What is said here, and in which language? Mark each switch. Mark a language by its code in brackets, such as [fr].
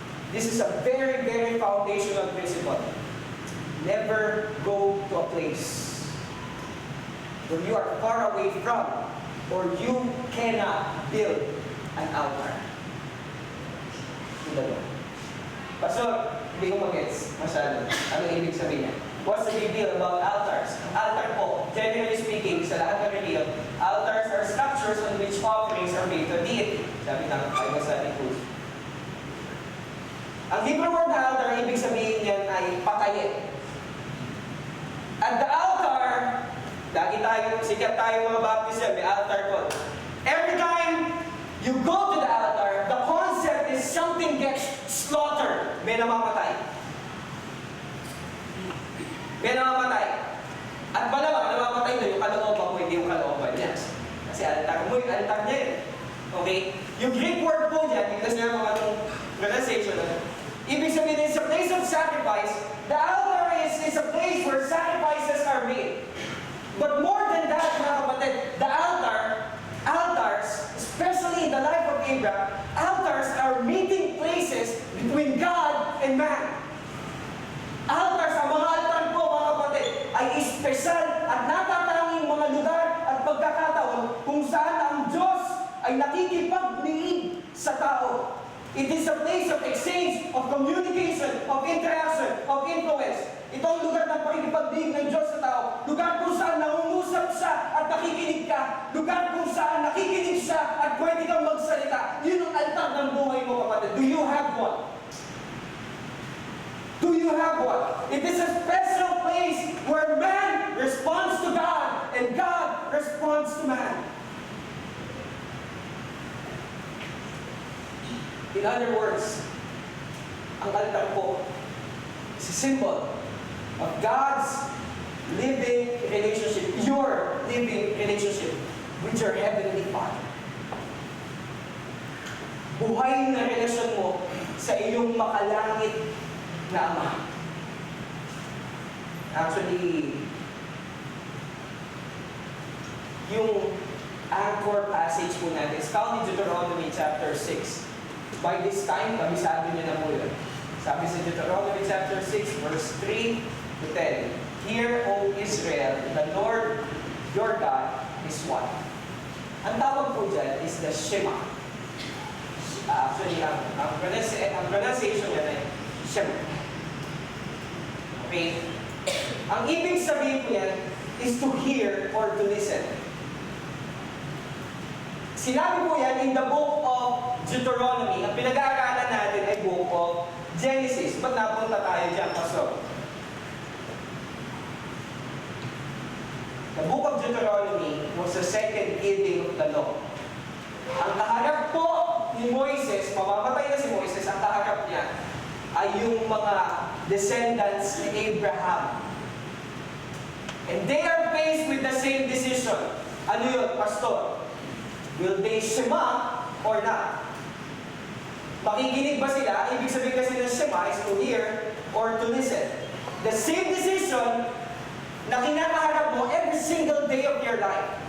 [en] This is a very foundational principle. Never go to a place where you are far away from or you cannot build an altar to the Lord. [tl] Pastor, hindi ko mag-gets masyado. Ano ibig sabihin niya? [en] What's the big deal about altars? Altar po, generally speaking, [tl] sa lahat ng religion, [en] altars are structures on which offerings are made to deity. [tl] Sabi ng Bible study tools. Ang Hebrew word na altar, ibig sabihin niyan ay patayin. [en] At the altar, [tl] lagi tayo, sikat tayo mga Baptist yan, may altar po. [en] Every time you go to the altar, the concept is something gets slaughtered. [tl] May namamatay. May namamatay. At malamang namamatay na yung kalooban mo, hindi yung kalooban niya. Kasi altar mo, yung altar niya yun. Okay? Yung Greek word po dyan, because niya mga itong pronunciation, ibig sabihin, [en] it's a place of sacrifice. The altar is a place where sacrifices are made. But more than that, [tl] mga kapatid, [en] the altars, especially in the life of Abraham, altars are meeting places between God and man. [tl] Altars, ang mga altar po, mga kapatid, ay espesyal at natatanging mga lugar at pagkakataon kung saan ang Diyos ay nakikipagdiig sa tao. [en] It is a place of exchange, of communication, of interaction, of influence. [tl] Ito ang lugar ng pakikipagdiig ng Diyos sa tao. Lugar kung saan nangungusap siya at nakikinig ka. Lugar kung saan nakikinig siya at pwede kang magsalita. Yun ang altar ng buhay mo, kapatid. [en] Do you have one? Do you have one? It is a special place where man responds to God and God responds to man. In other words, [tl] ang altar po [en] is a symbol of God's living relationship, your living relationship with your Heavenly Father. [tl] Buhay na relasyon mo sa iyong makalangit na Ama. [en] Actually, yung anchor passage po natin is found in Deuteronomy chapter 6. By this time, [tl] kabisado niyo na po yun. Sabi sa Deuteronomy chapter 6, verse 3 to 10. [en] Hear, O Israel, the Lord your God is one. [tl] Ang tawag po dyan is the Shema. Actually, ang pronunciation niya ay Shema. [en] Okay? [tl] Ang ibig sabihin po yan [en] is to hear or to listen. [tl] Sinabi po yan [en] in the book of Deuteronomy. [tl] Ang pinag-aaralan natin ay book of Genesis. Ba't napunta tayo dyan, Pastor? [en] The book of Deuteronomy was the second giving of the law. [tl] Ang kaharap po ni Moises, mamamatay na si Moises, ang kaharap niya ay yung mga descendants ni Abraham. [en] And they are faced with the same decision. [tl] Ano yun, Pastor? [en] Will they shema or not? [tl] Makikinig ba sila? Ibig sabihin kasi ng shema [en] is to hear or to listen. The same decision [tl] na kinakaharap mo [en] every single day of your life.